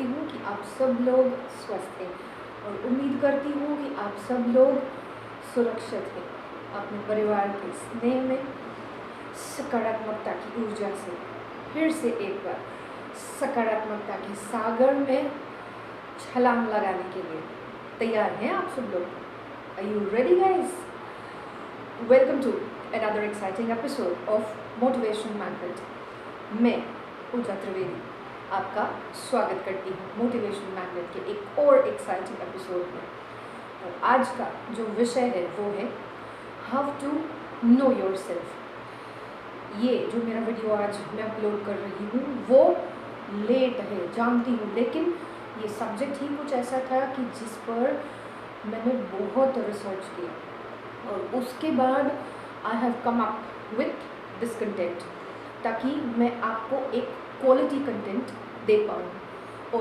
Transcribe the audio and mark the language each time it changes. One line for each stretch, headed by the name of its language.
Hindi: कि आप सब लोग स्वस्थ हैं और उम्मीद करती हूँ कि आप सब लोग सुरक्षित हैं अपने परिवार के स्नेह में, सकारात्मकता की ऊर्जा से फिर से एक बार सकारात्मकता के सागर में छलांग लगाने के लिए तैयार हैं आप सब लोग।
English: Are you ready, guys? Welcome to another exciting episode of Motivation Magnet.
Hindi: मैं पूजा त्रिवेदी आपका स्वागत करती हूँ मोटिवेशन मैग्नेट के एक और एक्साइटिंग एपिसोड में। और आज का जो विषय है वो है हाउ टू नो योरसेल्फ। ये जो मेरा वीडियो आज मैं अपलोड कर रही हूँ वो लेट है जानती हूँ, लेकिन ये सब्जेक्ट ही कुछ ऐसा था कि जिस पर मैंने बहुत रिसर्च किया और उसके बाद
English: I have come up with this content
Hindi: ताकि मैं आपको एक क्वालिटी कंटेंट दे पाऊँ।